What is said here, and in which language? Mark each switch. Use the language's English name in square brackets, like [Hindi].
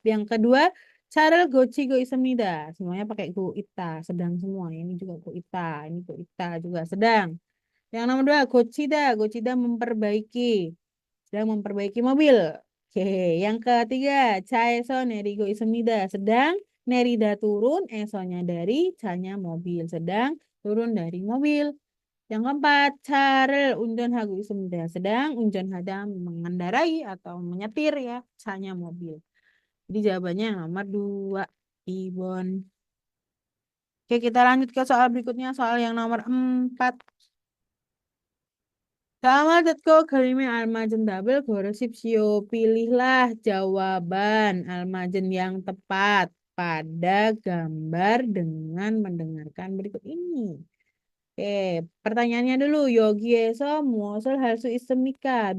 [Indonesian] Yang kedua, [Korean] 차를 고치고 있습니다. [Indonesian] Semuanya pakai go ita, sedang semua. Ini juga go ita, ini go ita juga sedang. Yang nomor 2, 고치다. 고치다 memperbaiki. Sedang memperbaiki mobil. Oke, yang ketiga, [Korean] 차에서 내리고 있습니다. [Indonesian] Sedang 내리다 turun, esonya dari 차nya mobil. Sedang turun dari mobil. Yang keempat, [Korean] 차를 운전하고 있습니다. [Indonesian] Sedang 운전하다 mengendarai atau menyetir ya, 차nya mobil. Jadi jawabannya yang nomor 2, Ibon. Oke, kita lanjut ke soal berikutnya, soal yang nomor 4. [Korean] Sama 듣고 그림의 알맞은 답을 고르십시오. [Indonesian] Pilihlah jawaban almajen yang tepat pada gambar dengan mendengarkan berikut ini. Oke, pertanyaannya dulu. [Korean] 여기에서 무엇을 할 수 있습니까?